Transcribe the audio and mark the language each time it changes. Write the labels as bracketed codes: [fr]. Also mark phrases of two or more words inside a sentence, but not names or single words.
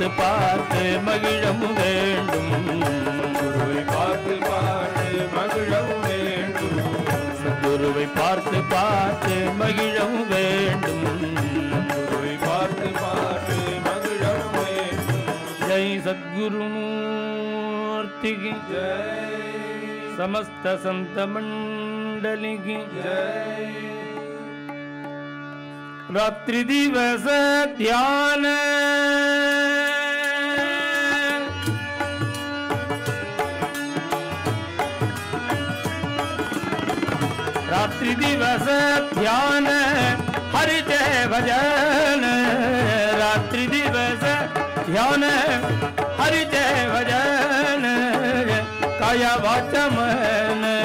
[ta] பார்த்து மகிழவும் வேண்டும் குருவை பார்த்து பார்த்து மகிழவும் வேண்டும் சத்குருவை பார்த்து பார்த்து மகிழவும் வேண்டும் குருவை பார்த்து பார்த்து மகிழவும் வேண்டும் [hi] जय सद्गुरुमूर्ति की जय, समस्त संत मंडली की जय। रात्रि दिवस ध्यान रात्रि दिवस ध्यान हरि जय भजन रात्रि दिवस ध्यान हरि जय भजन काया वाचा मन